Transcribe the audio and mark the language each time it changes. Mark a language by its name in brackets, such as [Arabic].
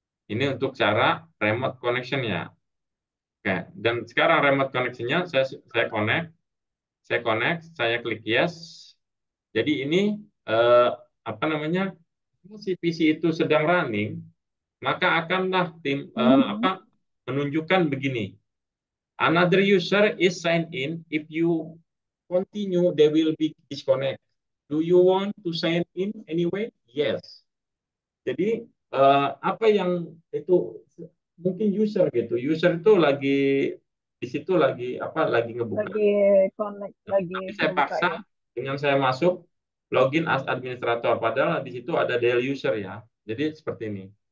[Indonesian] Ini untuk cara remote connection ya. Oke, dan sekarang remote connection-nya saya connect, saya klik yes. Jadi ini eh, apa namanya? Si PC itu sedang running, maka akanlah mhm. menunjukkan begini. [English] Another user is signed in. If you continue, they will be disconnect. Do you want to sign in anyway? Yes. [Indonesian] Jadi apa yang itu mungkin user gitu. User itu lagi di situ lagi apa lagi ngebuka. Lagi connect, lagi Tapi saya ngebuka paksa ya. dengan saya masuk login as administrator. Padahal di situ ada daily user ya. Jadi seperti ini.